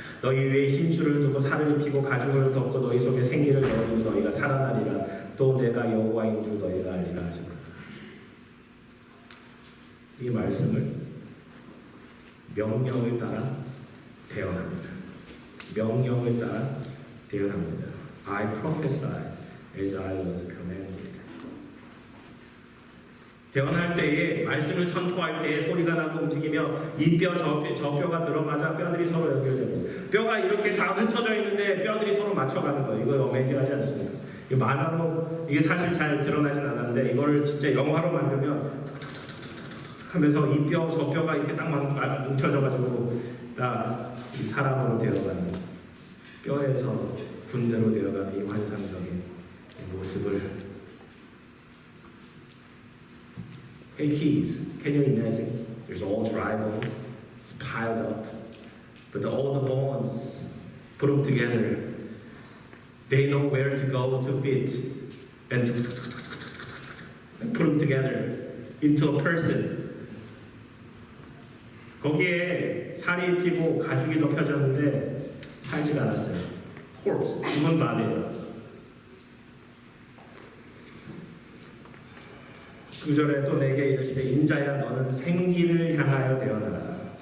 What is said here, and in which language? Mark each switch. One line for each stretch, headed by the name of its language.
Korean: 너희 위에 흰줄을 두고 살을 입히고 가죽을 덮고 너희 속에 생기를 넣으니 너희가 살아나리라. 또 내가 여호와인 줄 너희가 알리라 하셨다. 이 말씀을 명령을 따라 대언합니다. 명령을 따라 대언합니다.
English: I prophesy as I was commanded.
Korean: 대언할 때에 말씀을 선포할 때에 소리가 나고 움직이며 이 뼈 저 뼈가 들어맞아 뼈들이 서로 연결되고 뼈가 이렇게 다 흩어져 있는데 뼈들이 서로 맞춰가는 거예요. 이거 어메이징하지 않습니까? 이 만화로 이게 사실 잘 드러나진 않았는데 이거를 진짜 영화로 만들면 하면서 이 뼈, 저 뼈가 이렇게 딱 뭉쳐져가지고 딱 이 사람으로 되어가는 뼈에서 군대로 되어가는 이 환상적인 모습을
English: Hey kids, can you imagine? There's all dry bones, it's piled up, but all the bones put them together. They know where to go to fit and put them together into a person.
Korean: 거기에 살이 입히고 가죽이 덮여졌는데 살지가 않았어요.
English: corpse,
Korean: 죽은 바디예요. 9절에 또 내게 이르시되 인자야 너는 생기를 향하여 대언하라.